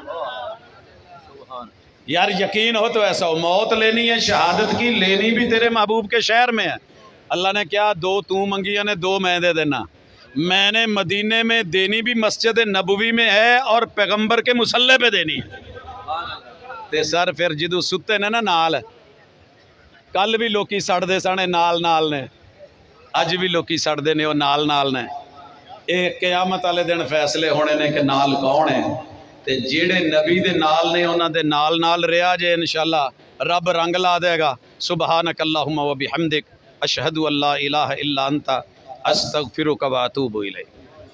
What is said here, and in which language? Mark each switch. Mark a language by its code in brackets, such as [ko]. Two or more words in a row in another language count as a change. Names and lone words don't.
[ur] یار یقین ہو تو ایسا ہو، موت لینی ہے شہادت کی لینی بھی تیرے محبوب کے شہر میں ہے۔ [pa] اللہ نے کیا دو تو منگیاں نے دو میں دے دینا، [ur] میں نے مدینے میں دینی بھی مسجد نبوی میں ہے اور پیغمبر کے مصلی پہ دینی ہے۔ [pa] تے سر پھر جدو ستے نے نا نال، کل بھی لوکی سڑ دے سانے نال نال نے، اج بھی لوکی سڑ دے نے وہ نال نال نے۔ ایک قیامت والے دن فیصلے ہونے نے کہ نال کون ہے، تے جیڑے نبی دے نال نے انہاں دے نال نال رہا جے انشاءاللہ رب رنگ لا دے گا۔ [ar] سبحانک اللہم و بحمدک اشہد ان لا الہ الا انت استغفرک و اتوب الیک۔